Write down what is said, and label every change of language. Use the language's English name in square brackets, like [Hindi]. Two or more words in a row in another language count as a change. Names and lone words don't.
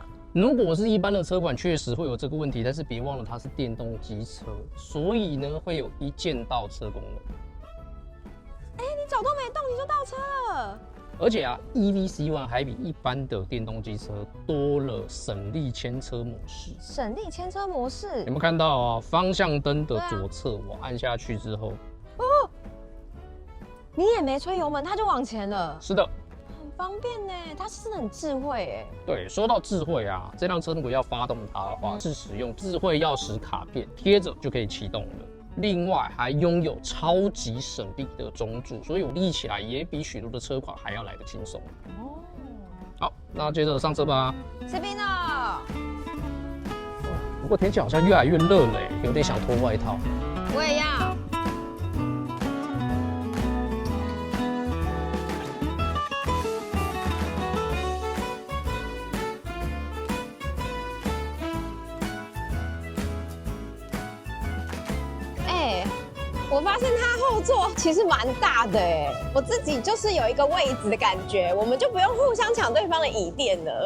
[Chinese] 如果是一般的車款，確實會有這個問題，但是別忘了它是電動機車，所以呢會有一鍵倒車功能。哎，你腳都沒動，你就倒車了。而且啊 ，EV-C1 還比一般的電動機車多了省力牽車模式。省力牽車模式，有沒有看到啊？方向燈的左側，我按下去之後，你也沒吹油門，它就往前了。是的，很方便呢，它真的很智慧哎。對，說到智慧啊，這輛車如果要發動它的話，是使用智慧鑰匙卡片，貼着就可以啟動了。另外還擁有超級省力的中柱，所以我立起來也比許多的車款還要來得輕鬆。哦，好，那接着上車吧。吃冰了。不過天氣好像越來越熱了，有點想脫外套。我也要。我發現它後座其實蠻大的哎，我自己就是有一個位置的感覺，我們就不用互相搶對方的椅墊了。